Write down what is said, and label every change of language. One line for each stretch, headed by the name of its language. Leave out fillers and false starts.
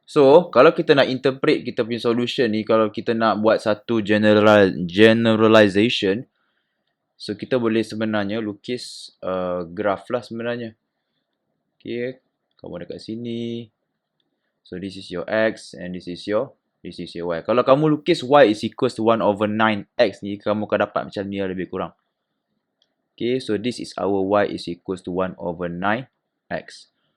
Malay: So, kalau kita nak interpret kita punya solution ni, kalau kita nak buat satu generalization, so kita boleh sebenarnya lukis graph lah sebenarnya. Okay. Kamu dekat sini.
English: So this is your X and this is your Y.
Malay: Kalau kamu lukis
English: Y is equals to 1/9X
Malay: ni, kamu akan dapat macam ni lebih kurang.
English: Okay, so this is our Y is equals to 1/9X.